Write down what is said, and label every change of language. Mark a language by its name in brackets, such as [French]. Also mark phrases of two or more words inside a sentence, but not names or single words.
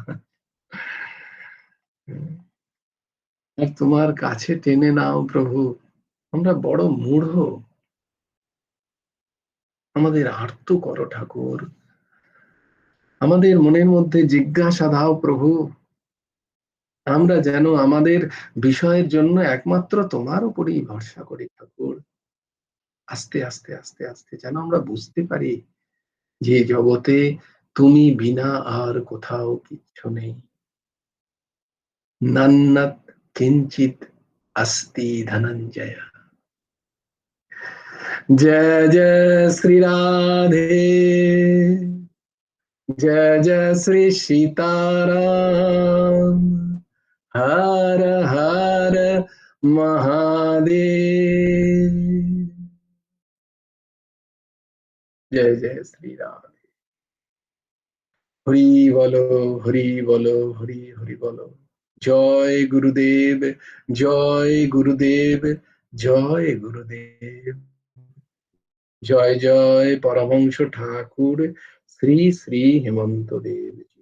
[Bangla] আর তোমার কাছে টেনে নাও প্রভু, আমরা বড় মূঢ়, আমাদের আর্ত করো ঠাকুর, আমাদের মনের মধ্যে জিজ্ঞাসা দাও প্রভু, আমরা যেন আমাদের বিষয়ের জন্য একমাত্র তোমার উপরেই ভরসা করি ঠাকুর। আস্তে আস্তে আস্তে আস্তে যেন আমরা বুঝতে পারি যে জগতে তুমি বিনা আর কোথাও কিচ্ছু নেই। [Sanskrit] নান্নাত কিঞ্চিত अस्ति धनंजय। [Hindi] जय जय श्री राधे, जय जय श्री सीताराम, हर हर महादेव। जय जय श्री राम। [Bangla] হরি বলো, হরি বলো, হরি হরি বলো। জয় গুরুদেব, জয় গুরুদেব, জয় গুরুদেব। জয় জয় পরমহংস ঠাকুর শ্রী শ্রী হেমন্ত দেব জি।